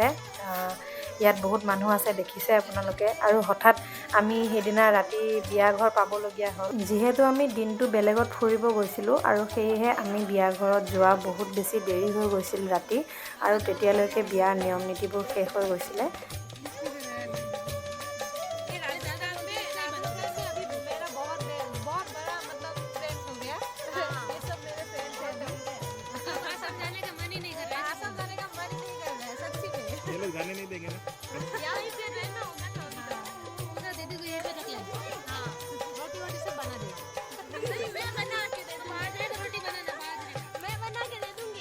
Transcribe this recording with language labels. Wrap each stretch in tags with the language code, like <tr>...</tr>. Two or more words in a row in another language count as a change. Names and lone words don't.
<as>ইয়াত বহুত মানুহ আছে দেখিছে আপোনালোকে আৰু হঠাৎ আমি সেইদিনা ৰাতি বিয়া ঘৰ পাবলগীয়া হ'ল। যিহেতু আমি দিনটো বেলেগত ফুৰিব গৈছিলোঁ আৰু সেয়েহে আমি বিয়া ঘৰত যোৱা বহুত বেছি দেৰি হৈ গৈছিল ৰাতি আৰু তেতিয়ালৈকে বিয়াৰ নিয়ম নীতিবোৰ শেষ হৈ গৈছিলে।</as> <hi>जाने नहीं देंगे ना यहीं पे रहना उधर उधर दीदी को यहीं पे रख ले हाँ रोटी वोटी सब बना दे नहीं मैं बना के दे दूँ बाजरे की रोटी बनाना बाजरे मैं बना के दे दूँगी</hi>